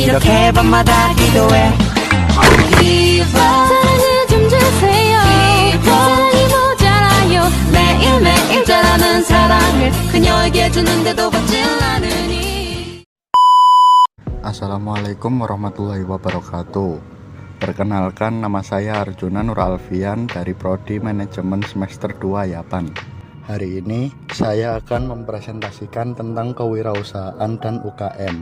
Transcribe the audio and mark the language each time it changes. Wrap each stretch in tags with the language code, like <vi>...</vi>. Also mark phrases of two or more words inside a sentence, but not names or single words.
<ko>이렇게 밤마다 기도해 사랑을 좀 주세요 사랑이 모자라요 매일매일 자라는 사랑을 그녀에게 주는데도 받질 않으니.</ko> <ar>السلام عليكم ورحمة الله وبركاته.</ar> <id>Perkenalkan, nama saya Arjuna Nur Alfian dari Prodi Manajemen Semester 2 Yapan. Hari ini saya akan mempresentasikan tentang kewirausahaan dan UKM.</id>